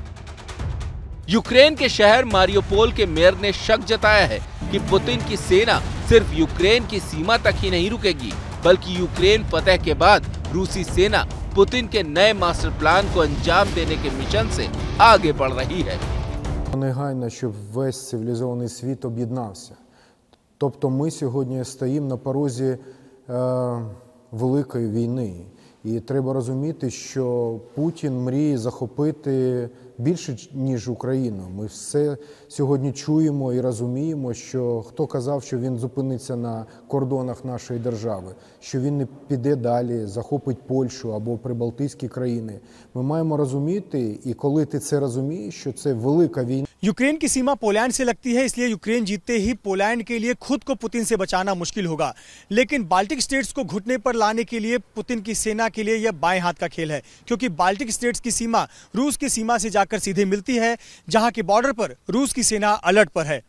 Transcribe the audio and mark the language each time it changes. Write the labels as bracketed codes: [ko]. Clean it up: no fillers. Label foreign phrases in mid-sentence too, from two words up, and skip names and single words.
[hi] यूक्रेन के शहर मारियोपोल के मेयर ने शक जताया है कि पुतिन की सेना सिर्फ यूक्रेन की सीमा तक ही नहीं रुकेगी, बल्कि यूक्रेन फतह के बाद रूसी सेना पुतिन के नए [en] master plan [hi] को अंजाम देने के मिशन से आगे बढ़ रही है। [uk] Негайно, щоб весь цивілізований світ об'єднався. Тобто ми сьогодні стоїмо на порозі великої війни. І треба розуміти, що Путін мріє захопити більше, ніж Україну. Ми все сьогодні чуємо і розуміємо, що хто казав, що він зупиниться на кордонах нашої держави, що він не піде далі, захопить Польщу або прибалтійські країни. Ми маємо розуміти, і коли ти це розумієш, що це велика війна. [hi] यूक्रेन की सीमा पोलैंड से लगती है, इसलिए यूक्रेन जीतते ही पोलैंड के लिए खुद को पुतिन से बचाना मुश्किल होगा। लेकिन [en] Baltic states [hi] को घुटने पर लाने के लिए पुतिन की सेना के लिए यह बाएं हाथ का खेल है, क्योंकि [en] Baltic states [hi] की सीमा रूस की सीमा से जाकर सीधे मिलती है, जहां के बॉर्डर पर रूस की सेना अलर्ट पर है।